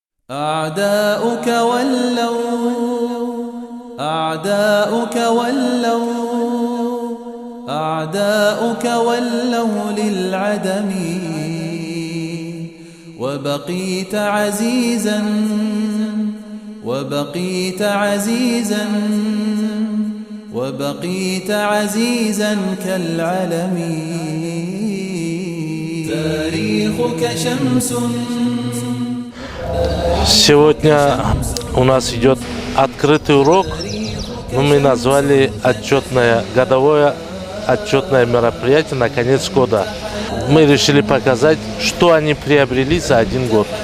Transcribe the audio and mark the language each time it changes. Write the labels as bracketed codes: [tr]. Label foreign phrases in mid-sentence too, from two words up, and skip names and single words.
[ar] أعداؤك ولوا أعداؤك ولوا أعداؤك ولوا للعدم وبقيت عزيزا وبقيت عزيزا وبقيت عزيزا كالعلم تاريخك شمس. [ru] Сегодня у нас идет открытый урок, но мы назвали годовое отчетное мероприятие на конец года. Мы решили показать, что они приобрели за один год.